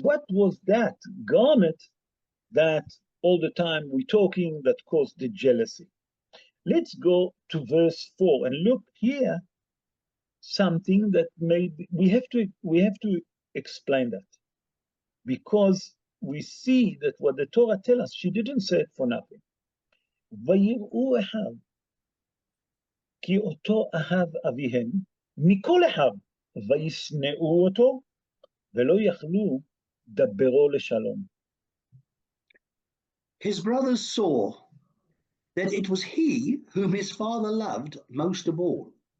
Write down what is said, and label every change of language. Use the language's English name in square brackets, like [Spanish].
[English] What was that garment that all the time we're talking that caused the jealousy? Let's go to verse 4 and look here, something that we have to explain that, because we see that what the Torah tells us, she didn't say it for nothing. [Hebrew] ויראו אחיו, כי אותו אהב אביהם, מכל אחיו, וישנאו אותו, ולא יכלו דברו לשלום. [English] His brothers saw that it was he whom his father loved most of all.